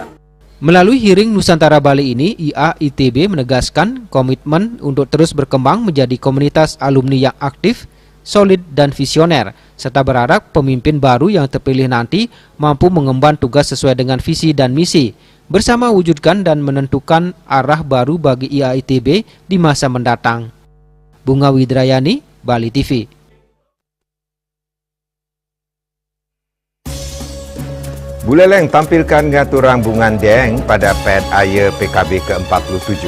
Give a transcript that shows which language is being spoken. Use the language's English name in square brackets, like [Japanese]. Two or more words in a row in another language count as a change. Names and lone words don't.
[Indonesian] Melalui hearing Nusantara Bali ini, IAITB menegaskan komitmen untuk terus berkembang menjadi komunitas alumni yang aktif, solid dan visioner, serta berharap pemimpin baru yang terpilih nanti mampu mengemban tugas sesuai dengan visi dan misi, bersama wujudkan dan menentukan arah baru bagi IAITB di masa mendatang. Bunga Widrayani, Bali TV. Buleleng tampilkan ngaturang bungan deng pada PED Ayer PKB ke-47.